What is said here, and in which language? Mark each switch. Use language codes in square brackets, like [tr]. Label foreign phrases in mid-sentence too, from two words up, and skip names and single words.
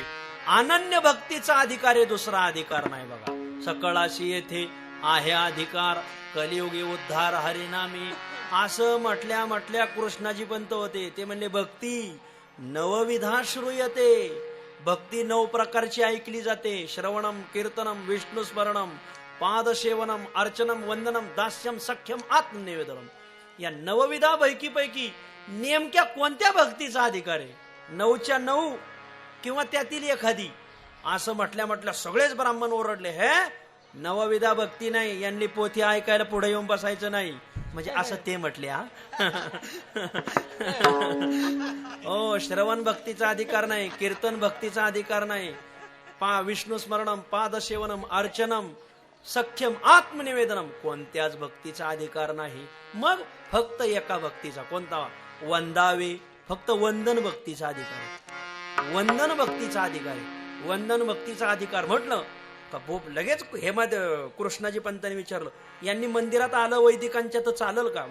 [mr] अनन्य भक्तीचा अधिकार आहे. दुसरा अधिकार नाही बघा. सकळाशी येथे आहे अधिकार. कलियुगी उद्धार हरिनामी. असं म्हटल्या कृष्णाजी पंत होते. ते म्हणले [sa] भक्ती नवविधा श्रूयते. [mr] भक्ती 9 प्रकारची ऐकली जाते. [sa] श्रवणम कीर्तनम विष्णुस्मरणम पादसेवनम अर्चनम वंदनम दास्यम सख्यम आत्मनिवेदनम. [mr] या 9 पैकी नेमक्या कोणत्या भक्तीचा अधिकार आहे? 9च्या 9 किंवा त्यातील एखादी. असं म्हटल्या सगळेच ब्राह्मण ओरडले. हे 9 भक्ती नाही. यांनी पोथी ऐकायला पुढे येऊन बसायचं नाही. म्हणजे असं ते म्हटले. हो, श्रवण भक्तीचा अधिकार नाही. कीर्तन भक्तीचा अधिकार नाही. [sa] विष्णू स्मरणम पादसेवनम अर्चनम सख्यम आत्मनिवेदनम [mr] कोणत्याच भक्तीचा अधिकार नाही. मग फक्त एका भक्तीचा. कोणता? वंदावे. फक्त वंदन भक्तीचा अधिकार आहे. वंदन भक्तीचा अधिकार आहे. वंदन भक्तीचा अधिकार म्हटलं का लगेच हेमत कृष्णाजी पंतांनी विचारलं यांनी मंदिरात आलं वैदिकांच्या तर चालेल का?